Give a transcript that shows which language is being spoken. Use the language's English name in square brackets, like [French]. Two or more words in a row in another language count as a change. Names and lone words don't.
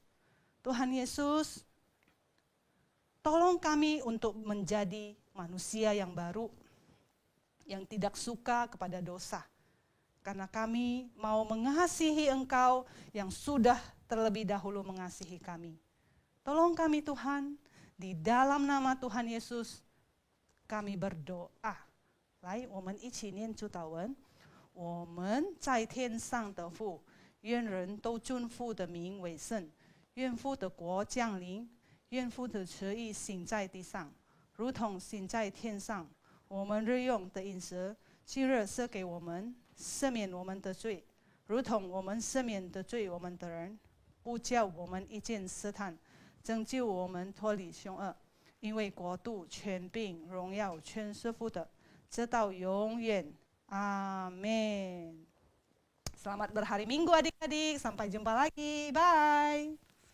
[Indonesian] Tuhan Yesus, tolong kami untuk menjadi manusia yang baru, yang tidak suka kepada dosa. Karena kami mau mengasihi Engkau yang sudah terlebih dahulu mengasihi kami. Tolong kami Tuhan, di dalam nama Tuhan Yesus, kami berdoa. [Chinese] 来，我们一起念主祷文。我们在天上的父，愿人都尊父的名为圣。愿父的国降临，愿父的旨意行在地上，如同行在天上。我们日用的饮食，今日赐给我们，赦免我们的罪，如同我们赦免的罪我们的人，不叫我们遇见试探，拯救我们脱离凶恶。因为国度、权柄、荣耀全是父的，直到永远。Amin. [Indonesian] Selamat berhari Minggu adik-adik. Sampai jumpa lagi. Bye.